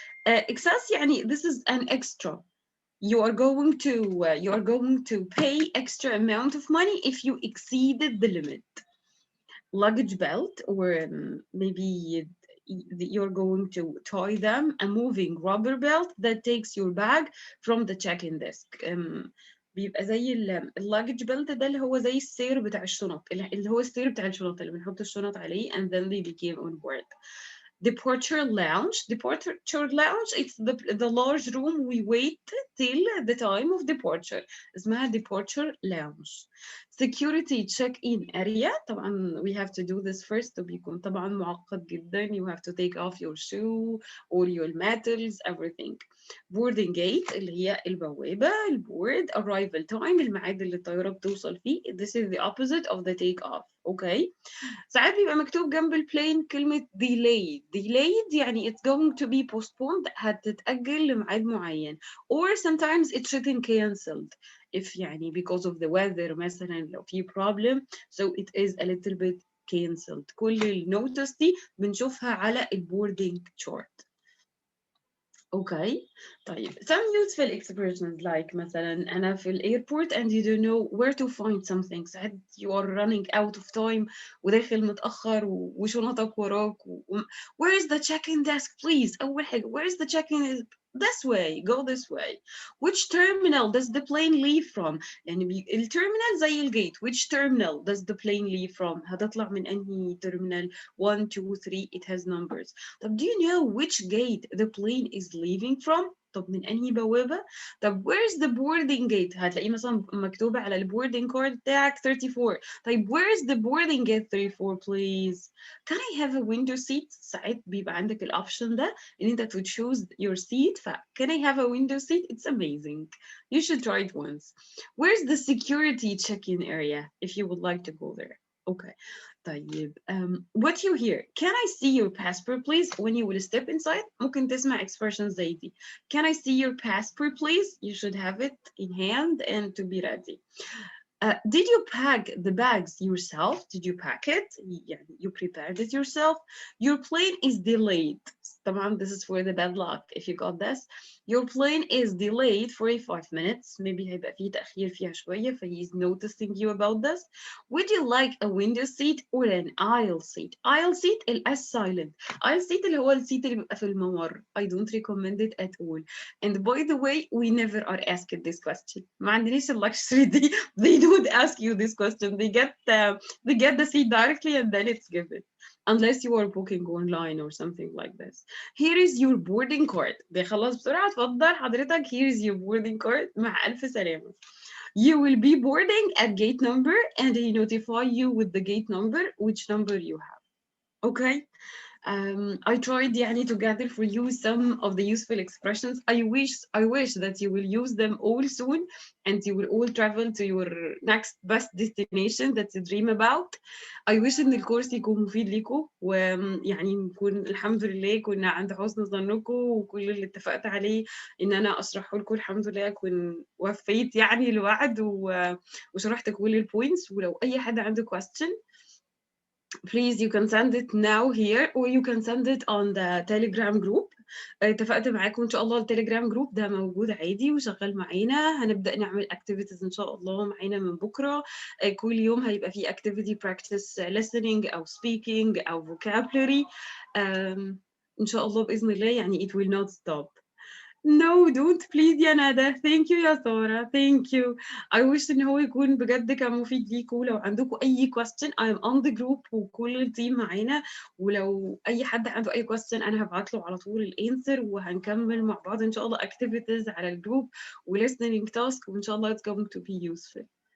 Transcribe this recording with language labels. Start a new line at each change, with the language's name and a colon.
English: excess يعني this is an extra. You are going to pay extra amount of money if you exceeded the limit. Luggage belt, or maybe you're going to tie them a moving rubber belt that takes your bag from the check-in desk.
Arabic: بيبقى زي اللاجج بيلت ده اللي هو زي السير بتاع الشنط اللي هو السير بتاع الشنط اللي بنحط الشنط عليه
English: and then they became on board. Departure lounge, it's the large room we wait till the time of departure. اسمها departure lounge. Security check-in area. طبعا we have to do this first.
Arabic: بيكون طبعا معقد جدا.
English: You have to take off your shoe, all your metals, everything.
Arabic: Boarding gate اللي هي البوابة البورد. Arrival time الميعاد اللي الطيارة بتوصل فيه.
English: This is the opposite of the take off. Okay.
Arabic: ساعات بيبقى مكتوب جنب البلين كلمة
English: delayed يعني it's going to be postponed
Arabic: هتتأجل لميعاد معين
English: or sometimes it's written cancelled if يعني because of the weather
Arabic: مثلا لو في
English: problem so it is a little bit cancelled.
Arabic: كل النوتس دي بنشوفها على البوردنج chart.
English: Okay. طيب some useful expressions like
Arabic: مثلا أنا في الairport
English: and you don't know where to find something. ساعات you are running out of time
Arabic: وداخل متأخر وشنطك وراك
English: where is the check-in desk please.
Arabic: أول حاجة
English: where is the check-in this way, go this way. Which terminal does the plane leave from?
Arabic: يعني التيرمينال زي الجيت.
English: Which terminal does the plane leave from?
Arabic: هتطلع من أنهي
English: terminal 1 2 3 it has numbers. طب do you know which gate the plane is leaving from?
Arabic: طب من أنهي بوابة؟ طب
English: where is the boarding gate؟
Arabic: هتلاقيه مثلا مكتوبة على البوردنج كارد بتاعك 34.
English: طيب where is the boarding gate 34 please? Can I have a window seat؟
Arabic: ساعات بيبقى عندك الأوبشن ده إن أنت
English: to choose your seat. Can I have a window seat? It's amazing. You should try it once. Where's the security check-in area if you would like to go there? Okay. طيب what you hear? Can I see your passport please? When you will step inside
Arabic: ممكن تسمع
English: expressions زي دي. Can I see your passport please? You should have it in hand and to be ready. Did you pack the bags yourself? Did you pack it? يعني you prepared it yourself. Your plane is delayed. طبعا this is for the bad luck if you got this. Your plane is delayed for 5 minutes. Maybe
Arabic: هيبقى فيه تأخير فيها شوية ف
English: he's noticing you about this. Would you like a window seat or an aisle seat? Aisle seat S silent. Aisle seat اللي هو السيت اللي بيبقى في الممر. I don't recommend it at all. And by the way, we never are asked this question.
Arabic: ما عندناش اللكشري دي.
English: They don't ask you this question. They get the seat directly and then it's given. Unless you are booking online or something like this. Here is your boarding card.
Arabic: بيخلص بسرعة اتفضل حضرتك.
English: Here is your boarding card.
Arabic: مع ألف سلامة.
English: You will be boarding at gate number and they notify you with the gate number which number you have. Okay. I tried يعني to gather for you some of the useful expressions. I wish that you will use them all soon and you will all travel to your next best destination that you dream about.
Arabic: I wish إن الكورس يكون مفيد لكم ويعني نكون الحمد لله كنا عند حسن ظنكم وكل اللي اتفقت عليه إن أنا أشرحه لكم الحمد لله أكون وفيت يعني الوعد وشرحت كل البوينتس. ولو أي حد عنده
English: question please you can send it now here or you can send it on the telegram group.
Arabic: اتفقت معاكم ان شاء الله التليجرام جروب ده موجود عادي وشغال معانا. هنبدأ نعمل activities ان شاء الله معانا من بكرة. كل يوم هيبقى فيه activity
English: practice listening
Arabic: او speaking او vocabulary. ان شاء الله بإذن الله يعني
English: it will not stop. No, don't please يا ندى. Thank you يا سارة. Thank you.
Arabic: I wish إن هو يكون بجد كان مفيد ليكم. لو عندكم أي question
English: I'm on the group
Arabic: وكل التيم معانا، ولو أي حد عنده أي question أنا هبعت له على طول الانسر، وهنكمل مع بعض إن شاء الله activities على الجروب و listening task، وإن شاء الله
English: it's going to be useful.